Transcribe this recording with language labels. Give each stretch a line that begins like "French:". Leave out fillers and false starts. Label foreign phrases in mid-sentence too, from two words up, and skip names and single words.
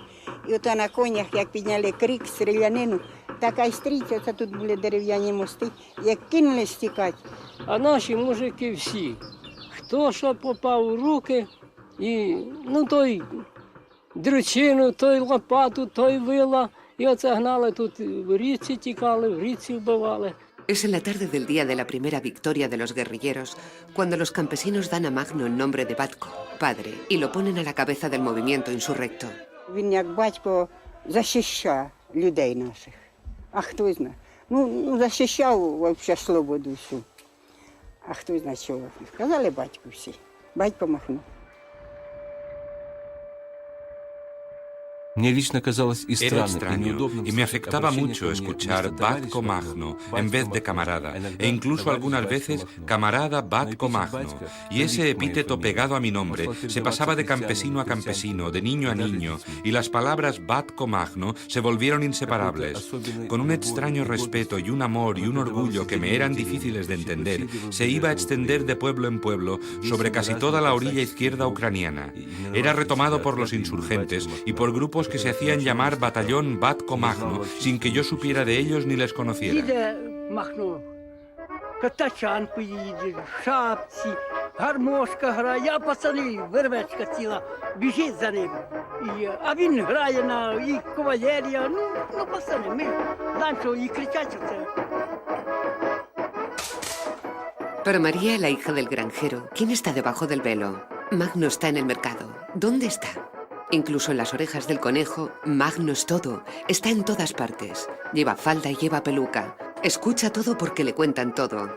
Ukrainian: І ото на конях, як підняли крик, стрілянину, така й стрійця, це тут були дерев'яні мости, як кинулись тікати. А наші мужики всі, хто що попав у руки, і, ну, той дрючину, той лопату, той вила, і оце гнали тут, в річці тікали, в річці вбивали.
Spanish: Es en la tarde del día de la primera victoria de los guerrilleros cuando los campesinos dan a Magno el nombre de Batko, padre, y lo ponen a la cabeza del movimiento insurrecto.
Ukrainian: Він як батько захищав людей наших. А хто знає? Ну захищав взагалі свободу всю. А хто знає чого? Казали батьку всі. Батько Махно.
Spanish: Era extraño y me afectaba mucho escuchar Batco Magno en vez de camarada, e incluso algunas veces camarada Batco Magno, y ese epíteto pegado a mi nombre se pasaba de campesino a campesino, de niño a niño, y las palabras Batco Magno se volvieron inseparables. Con un extraño respeto y un amor y un orgullo que me eran difíciles de entender, se iba a extender de pueblo en pueblo sobre casi toda la orilla izquierda ucraniana. Era retomado por los insurgentes y por grupos que se hacían llamar Batallón Batco Magno, sin que yo supiera de ellos ni les conociera.
Ukrainian: Їде Махно, катачанку їде, в шапці, гармошка грає, а пацани, вервечка ціла, біжить за ним. А він грає і кавалерія, ну пацани, ми знаємо, що і кричать оце.
Spanish: Para María, la hija del granjero, ¿quién está debajo del velo? Magno está en el mercado. ¿Dónde está? Incluso en las orejas del conejo, Magno es todo. Está en todas partes. Lleva falda y lleva peluca. Escucha todo porque le cuentan todo.